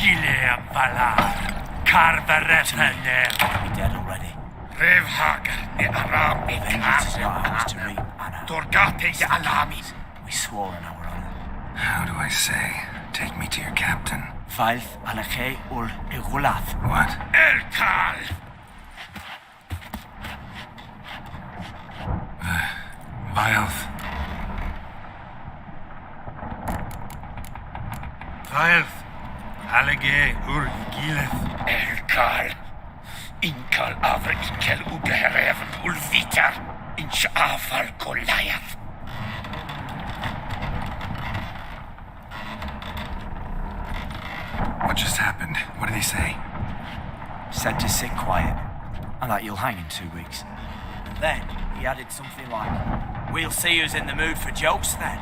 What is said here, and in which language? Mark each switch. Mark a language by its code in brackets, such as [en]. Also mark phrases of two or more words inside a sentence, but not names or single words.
[en] Gileam Valar! Kar Varefaner! Be dead already. Revhagar ne Aram Vengeance is not ours to reap, Anna. Torgate ye Alami! We swore on our honor. How do I say? Take me to your captain. 𝙆𝙧𝙖𝙬𝙧. What? Elkar! Vilth. Vilth! Alege Gileth. Elkar! Inkal Avr Inkel Ugehereven Ulvitar! Inshafal Goliath! What just happened? What did he say? Said to sit quiet, and that you'll hang in 2 weeks. And then he added something like, "We'll see who's in the mood for jokes then."